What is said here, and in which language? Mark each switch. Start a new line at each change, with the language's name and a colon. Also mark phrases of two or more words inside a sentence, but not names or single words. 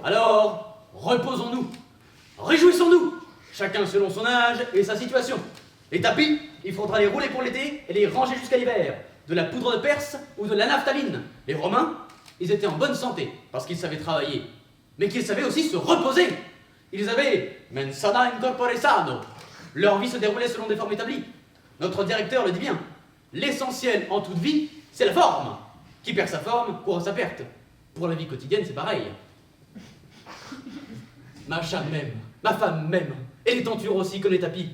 French: Alors, reposons-nous. Réjouissons-nous. Chacun selon son âge et sa situation. Les tapis, il faudra les rouler pour l'été et les ranger jusqu'à l'hiver. De la poudre de Perse ou de la naphtaline. Les Romains, ils étaient en bonne santé parce qu'ils savaient travailler, mais qu'ils savaient aussi se reposer. Ils avaient
Latin: mens sana in corpore sano.
French: Leur vie se déroulait selon des formes établies. Notre directeur le dit bien. L'essentiel en toute vie, c'est la forme. Qui perd sa forme court à sa perte. Pour la vie quotidienne, c'est pareil. Macha m'aime, ma femme m'aime, et les tentures aussi comme les tapis.